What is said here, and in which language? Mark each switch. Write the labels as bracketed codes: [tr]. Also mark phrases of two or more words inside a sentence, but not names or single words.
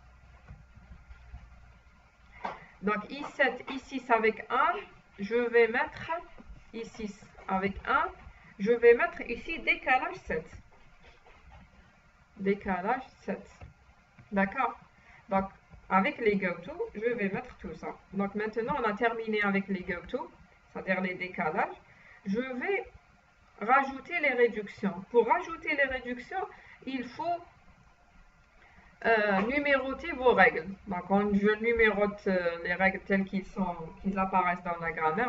[fr] Donc I7, I6 avec 1, je vais mettre I6 avec 1, je vais mettre ici décalage 7. Décalage 7. D'accord? Donc avec les go-to, je vais mettre tout ça. Donc maintenant, on a terminé avec les go-to, c'est-à-dire les décalages. Je vais rajouter les réductions. Pour rajouter les réductions, il faut numéroter vos règles. Donc, je numérote les règles telles qu'ils apparaissent dans la grammaire.